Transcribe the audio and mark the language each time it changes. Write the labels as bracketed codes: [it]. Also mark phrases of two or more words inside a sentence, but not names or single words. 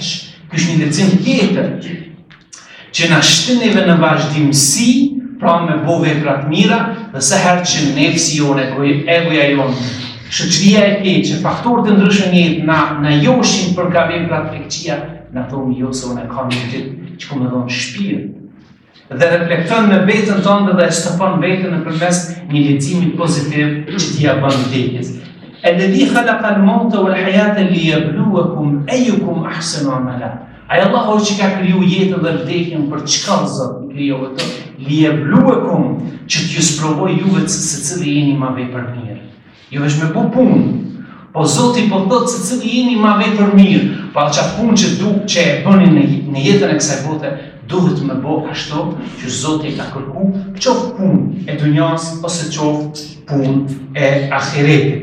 [sq] Ky është një lexim tjetër që na shtin neve në vazhdimsi, pra me bo vepra të mira, dhe sa herë që nefsi jonë, egoja jonë shoqëria e keqe, faktorët të ndryshëm në jetë na joshin për ka veprat të keqia, na thonë jo se unë kam një ditë që ku më dhon shpirt. Dhe reflekton në veten tënde dhe stopon veten nëpërmes një leximi pozitiv që t'i ia bën vdekjes. [ar] الذي خلق الموت والحياة ليبلوكم أيكم أحسن عملا. [sq] Ai Allahu që ka kriju jetën dhe vdekjen për çka Zot i krijoi ato? Liyabluwakum, që t'ju sprovoj juve se cili jeni më vepër mirë. Jo veç me bu punë, po Zoti po thotë se cili jeni më vepër mirë, pa çfarë punë që e bëni në jetën e kësaj bote, duhet me bo ashtu që Zoti ka kërku qoftë punë e dunjas ose qoftë punë e ahiretit.